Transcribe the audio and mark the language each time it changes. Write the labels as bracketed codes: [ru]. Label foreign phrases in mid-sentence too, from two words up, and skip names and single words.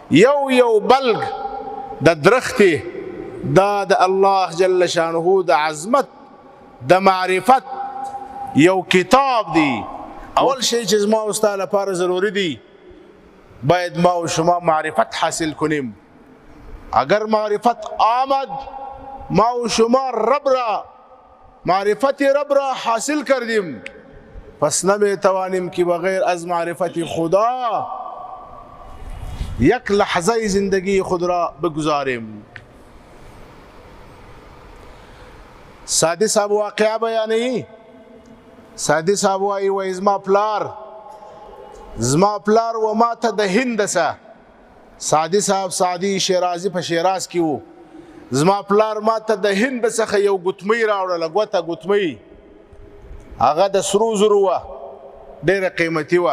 [ps] یو بلګ د درختې دا د الله جل شانه د عظمت د معرفت یو کتاب دی. اول شی چې زما او ستا لپاره ضروري دی باید [fa] ما و شما معرفت حاصل کنیم. اگر معرفت آمد ما و شما معرفت رب را حاصل کردیم پس نمیتوانیم که بغیر از معرفت خدا یک لحظه زندگی خود را بگذاریم. سادی صاحب واقعا بیانی. [ps] سادی صاحب وایی و زما پلار و ما ته د هند سه. سادی صاحب سادی شیرازی په شیراز کې وو. زما پلار ما ته د هند څخه یو ګوتمۍ راوړله، ګوته ګوتمۍ، هغه د سرو زرو وه، ډېره قیمتي وه.